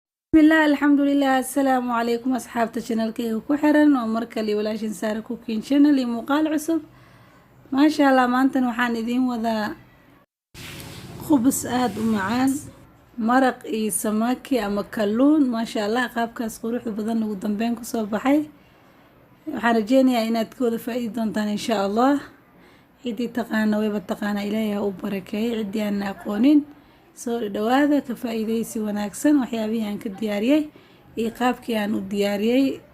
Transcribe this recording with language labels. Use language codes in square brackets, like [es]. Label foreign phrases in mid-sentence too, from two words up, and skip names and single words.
[ar] بسم الله الحمد لله السلام عليكم أصحاب [so] channelkayga ku xiran oo markale walaashin Saara Cooking Channel iyo muuqaal cusub [ar] ما شاء الله [so] maantan waxaan idin wadaa khubus aad u macaan maraq iyo samaki ama kalluun [ar] ما شاء الله [so] qaabkaas quruxda badan ugu dambeyn ku soo baxay waxaan rajeynayaa inaad ka wada faa'iidi doontaan [ar] إن شاء الله [so] cidii taqaana way taqaana Ilaahay u barakeeyo cidii aan aqoonin soo dhawaada ka faa'iideysi wanaagsan waxyaabihi aan ka diyaariyay iyo qaabkii aan u diyaariyay